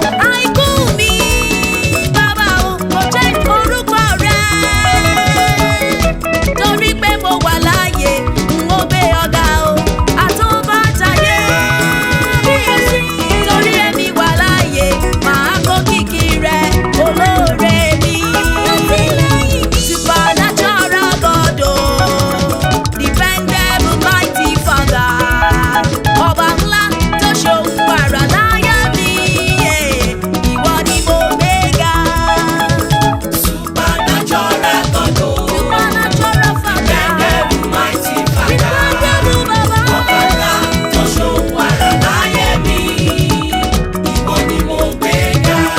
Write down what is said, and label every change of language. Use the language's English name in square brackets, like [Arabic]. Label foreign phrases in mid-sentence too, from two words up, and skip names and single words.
[Yoruba] Àìkú mi, Bàbá o, Mo jẹ́ orúkọ rẹ. Torí pé mo wà láàyè, n ó gbé ọ̀gá o. Àtúbọ̀tayé. Torí èmi wà láàyè, màá kó kìkì rẹ, olóore mi. [English] Supernatural God o, dependable mighty Father. [Yoruba] Ọba ńlá tó ṣohun àrà láyé mi, yeah. Ìwọ ni mo gbé ga. [English] Supernatural God o. Supernatural Father. Dependable mighty Father. Dependable Baba. [Yoruba] Ọba ńlá tó ṣohun àrà láyé mi. Ìwọ ni mo gbé ga.